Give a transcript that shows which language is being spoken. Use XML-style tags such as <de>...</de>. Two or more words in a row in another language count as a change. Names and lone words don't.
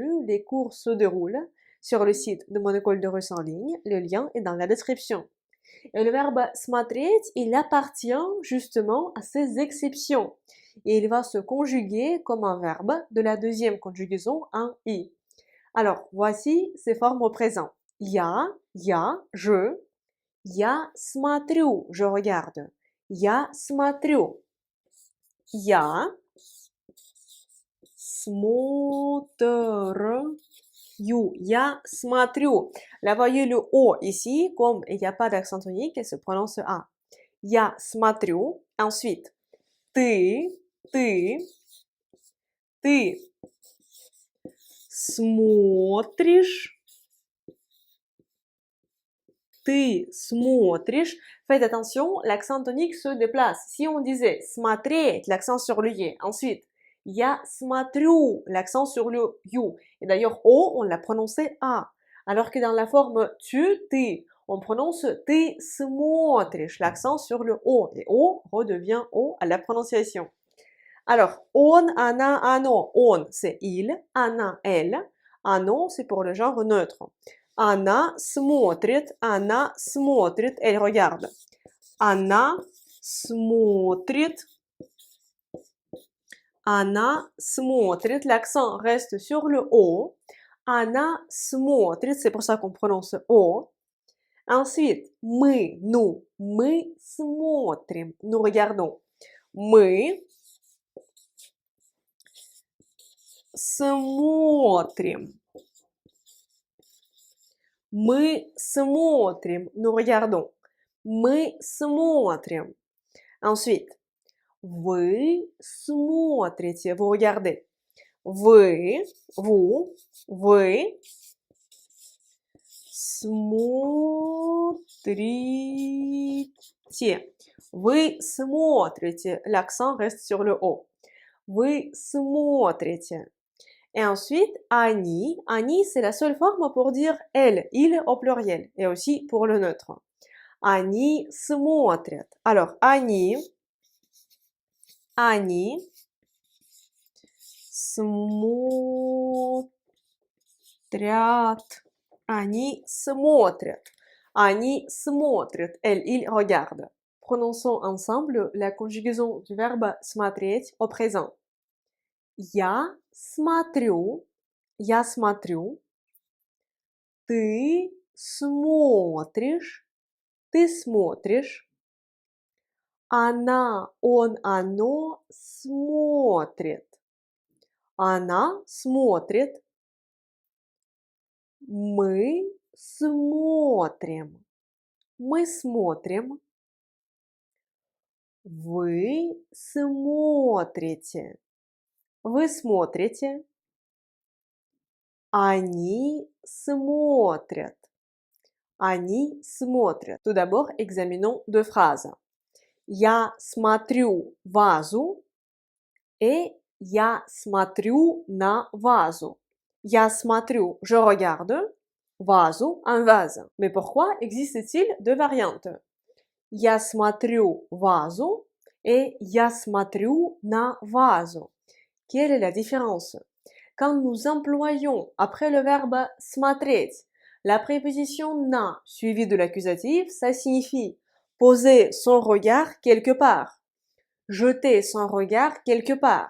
<fr>Les cours se déroulent sur le site de mon école de russe en ligne. Le lien est dans la description. Et le verbe смотреть, il appartient justement à ces exceptions. Et il va se conjuguer comme un verbe de la deuxième conjugaison en i. Alors, voici ses formes au présent.</fr> <ru>Я, je. Я смотрю,</ru> <fr>je regarde.</fr> <ru>Я смотрю. Я смотрю. Я смотрю.</ru> <fr>Là, voyez le O ici, comme il n'y a pas d'accent tonique, il se prononce A.</fr> <ru>Я смотрю. Ensuite, ты смотришь. Ты смотришь.</ru> <fr>Faites attention, l'accent tonique se déplace. Si on disait смотреть, l'accent sur le y. Ensuite,</fr> <ru>я смотрю,</ru> <fr>l'accent sur le you. Et d'ailleurs, O, on l'a prononcé A. Alors que dans la forme tu, on prononce</fr> <ru>ты смотришь,</ru> <fr>l'accent sur le O. Et O redevient O à la prononciation. Alors, on,</fr> <ru>она, оно.</ru> <fr>On, c'est il. Она, elle. Оно, c'est pour le genre neutre.</fr> <ru>Она смотрит,</ru> <fr>elle regarde.</fr> <ru>Она смотрит,</ru> <fr>l'accent reste sur le O.</fr> <ru>Она смотрит,</ru> <fr>c'est pour ça qu'on prononce O. Ensuite, nous смотрим, nous regardons.</fr> <ru>Мы смотрим. Мы смотрим,</ru> <fr>nous regardons.</fr> <ru>Мы смотрим. Ensuite, вы смотрите,</ru> <fr>vous regardez.</fr> <ru>Вы смотрите. Вы смотрите.</ru> <fr>L'accent reste sur le O.</fr> <ru>Вы смотрите.</ru> <fr>Et ensuite, они, c'est la seule forme pour dire elle, il au pluriel, et aussi pour le neutre.</fr> <ru>Они смотрят. Alors, они смотрят. Они смотрят. Они смотрят.</ru> <fr>Elle, il regarde. Prononçons ensemble la conjugaison du verbe смотреть au présent.</fr> <ru>Я смотрю. Ты смотришь. Она, он, оно смотрит. Она смотрит. Мы смотрим. Вы смотрите. Они смотрят.</ru> <fr>Tout d'abord, examinons deux phrases.</fr> <ru>Я смотрю вазу et я смотрю на вазу. Я смотрю,</ru> <fr>je regarde, вазу, un vase. Mais pourquoi existe-t-il deux variantes?</fr> <ru>Я смотрю вазу et я смотрю на вазу.</ru> <fr>Quelle est la différence? Quand nous employons après le verbe смотреть la préposition na suivie de l'accusatif, ça signifie poser son regard quelque part, jeter son regard quelque part.</fr>